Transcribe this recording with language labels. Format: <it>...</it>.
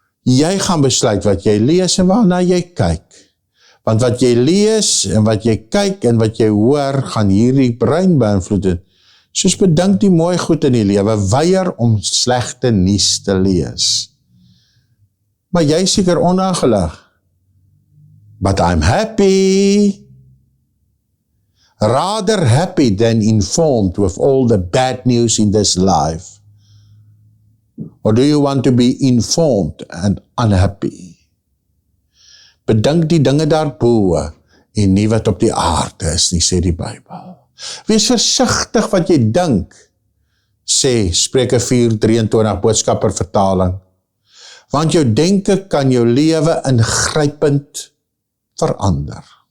<af>Jy gaan besluit wat jy lees en waarna jy kyk. Want wat jy lees en wat jy kyk en wat jy hoor, gaan hierdie brein beïnvloed. Soos bedink die mooi goed in die lewe, weier om slegte nuus te lees. Maar jy is seker onaangelig.</af> <en>But I'm happy. Rather happy than informed with all the bad news in this life. Or do you want to be informed and unhappy?</en> <af>Bedink die dinge daarbo en nie wat op die aarde is nie, sê die Bybel. Wees versigtig wat jy dink, sê Spreuke 4:23 Boodskapper vertaling. Want jou denke kan jou lewe ingrypend verander.</af>